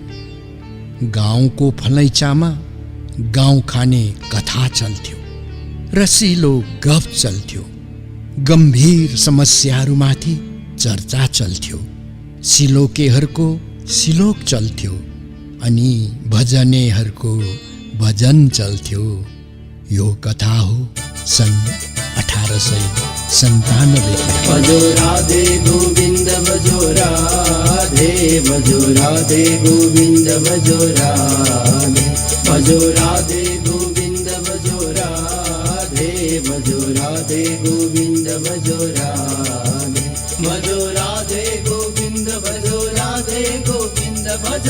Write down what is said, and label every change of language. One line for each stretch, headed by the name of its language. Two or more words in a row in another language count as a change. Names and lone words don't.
Nepali: गाउँको फलैचामा गाउँ खाने कथा चल्थ्यो, रसिलो गफ चल्थ्यो, गम्भीर समस्याहरूमाथि चर्चा चल्थ्यो, सिलोकेहरूको सिलोक चल्थ्यो अनि भजनेहरूको भजन चल्थ्यो। यो कथा हो सन् 1897। भजो राधे गोविन्द भजो राधे, भजो राधे गोविन्द भजो राधे, भजो राधे गोविन्द भजो राधे, भजो राधे गोविन्द भजो राधे, भजो राधे गोविन्द भजो राधे, गोविन्द भजो